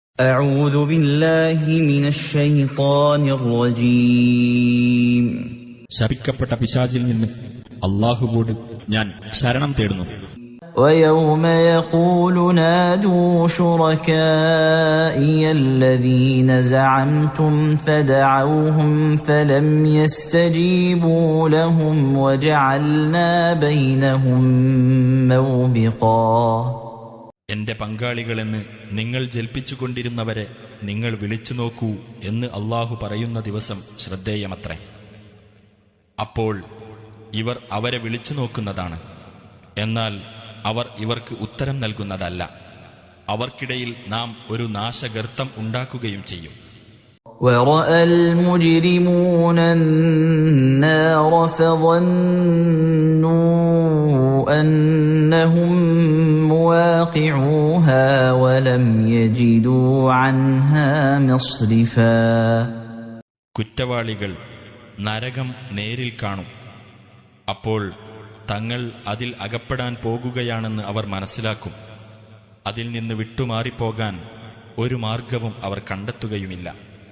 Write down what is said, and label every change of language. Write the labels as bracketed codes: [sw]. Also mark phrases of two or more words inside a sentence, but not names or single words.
[ar] أعوذ بالله من الشيطان الرجيم [ml] ശപിക്കപ്പെട്ട പിശാചിൽ നിന്ന് അല്ലാഹുവോട് ഞാൻ ശരണം തേടുന്നു. [ar] ويوم يقول نادوا شركائي الذين زعمتم فدعوهم فلم يستجيبوا لهم وجعلنا بينهم موبقا. [ml] എന്റെ പങ്കാളികളെന്ന് നിങ്ങൾ ജൽപ്പിച്ചുകൊണ്ടിരുന്നവരെ നിങ്ങൾ വിളിച്ചു നോക്കൂ എന്ന് അല്ലാഹു പറയുന്ന ദിവസം ശ്രദ്ധേയമത്രേ. അപ്പോൾ ഇവർ അവരെ വിളിച്ചു നോക്കുന്നതാണ്, എന്നാൽ അവർ ഇവർക്ക് ഉത്തരം നൽകുന്നതല്ല. അവർക്കിടയിൽ നാം ഒരു നാശഗർത്തം ഉണ്ടാക്കുകയും ചെയ്യും. [ar] وَرَأَى الْمُجْرِمُونَ النَّارَ فَظَنُّوا أَنَّهُمْ مُوَاقِعُوهَا وَلَمْ يَجِدُوا عَنْهَا مَصْرِفًا. [ml] കുറ്റവാളികൾ നരകം നേരിൽ കാണും. അപ്പോൾ തങ്ങൾ അതിൽ അകപ്പെടാൻ പോകുകയാണെന്ന് അവർ മനസ്സിലാക്കും. അതിൽ നിന്ന് വിട്ടുമാറിപ്പോകാൻ ഒരു മാർഗവും അവർ കണ്ടെത്തുകയുമില്ല.